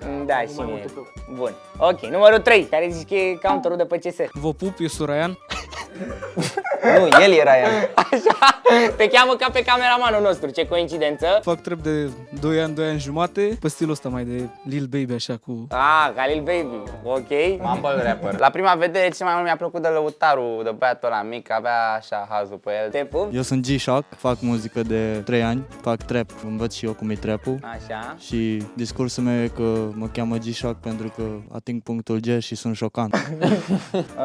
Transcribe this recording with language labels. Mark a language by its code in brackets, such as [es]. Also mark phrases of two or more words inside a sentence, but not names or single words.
[ro] Da, și mie. Bun. Ok, numărul 3. Care zici că e counterul de pe CS? Vă pup, eu sunt Ryan. Nu, el era Ryan. Așa. Te cheamă ca pe cameramanul nostru, ce coincidență. Fac trap de 2 ani jumate, pe stilul ăsta mai de Lil Baby, așa cu... Ah, Khalil Baby. Ok. [en] Mumble rapper. [ro] La prima vedere, ce mai mult mi-a plăcut de lăutarul, de băiatul ăla mic, avea așa hazul pe el. Te pup? Eu sunt G-Shock, fac muzică de 3 ani, fac trap, învăț și eu cum e trap-ul. Așa. Și discursul meu e că mă cheamă G-Shock pentru că ating punctul G și sunt șocant. Ok.